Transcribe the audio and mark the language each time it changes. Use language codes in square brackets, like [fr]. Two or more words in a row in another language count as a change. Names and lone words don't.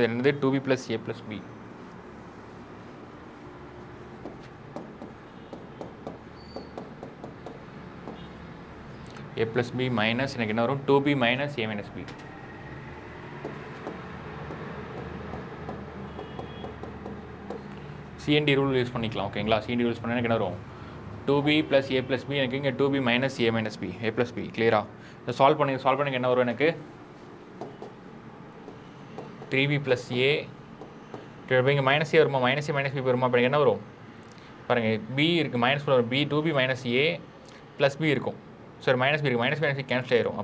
[ta] இது என்னது [en] 2b plus a plus b. a plus b minus [ta] எனக்கு என்ன வரும் [en] 2b minus a minus b. [ta] CND [en] rule use [ta] பண்ணிக்கலாம் ஓகேங்களா. CND ரூல்ஸ் பண்ணால் எனக்கு என்ன வரும் [en] 2b plus a plus b [ta] எனக்கு இங்கே [en] 2b minus a minus b a plus b [ta] கிளியரா. இதை சால்வ் பண்ணி என்ன வரும் எனக்கு [en] 3b plus a [ta] இங்கே [en] minus a [ta] வருமா [en] minus a minus b [ta] வருமா. அப்போ என்ன வரும் பாருங்கள் b இருக்குது மைனஸ் வரும் b [en] 2b minus a plus b [ta] இருக்கும். சார் [en] minus b [ta] இருக்குது [en] minus b [ta] கேன்சல் ஆயிரும்.